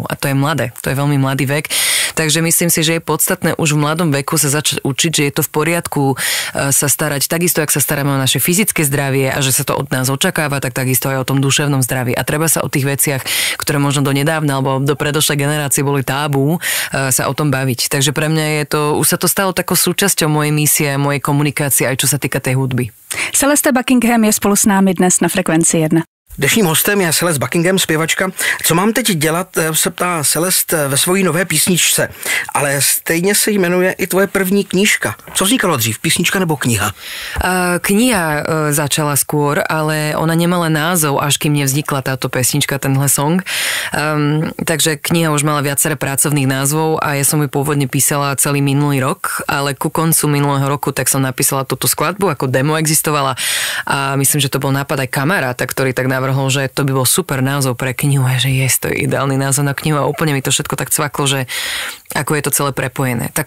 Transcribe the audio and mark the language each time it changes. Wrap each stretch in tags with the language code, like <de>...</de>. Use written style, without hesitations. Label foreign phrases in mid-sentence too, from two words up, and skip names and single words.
<sk>A to je mladé, to je veľmi mladý vek. Takže myslím si, že je podstatné už v mladom veku sa začať učiť, že je to v poriadku sa starať takisto, jak sa staráme o naše fyzické zdravie a že sa to od nás očakáva, tak takisto aj o tom duševnom zdraví. A treba sa o tých veciach, ktoré možno do nedávna alebo do predošlej generácie boli tábu, sa o tom baviť. Takže pre mňa je to, už sa to stalo takou súčasťou mojej misie, mojej komunikácie, aj čo sa týka tej hudby.</sk> <cs>Celeste Buckingham je spolu s námi dnes na Frekvenci 1. Dnešním hostem je Celeste Buckingham, zpěvačka. Co mám teď dělat, se ptá Celeste ve svojí nové písničce, ale stejně se jmenuje i tvoje první knížka. Co vznikalo dřív, písnička nebo kniha?</cs> <sk>Kniha začala skôr, ale ona nemala názov, až kým nevznikla táto pesnička,</sk> <cs>tenhle song.</cs> <sk>Takže kniha už mala viaceré pracovných názvov a ja som ju pôvodne písala celý minulý rok, ale ku koncu minulého roku tak som napísala túto skladbu, ako demo existovala a myslím, že to bol nápad aj kamaráta, ktorý tak navrhol, že to by bol super názov pre knihu a že to je ideálny názov na knihu a úplne mi to všetko tak cvaklo, že ako je to celé prepojené.</sk>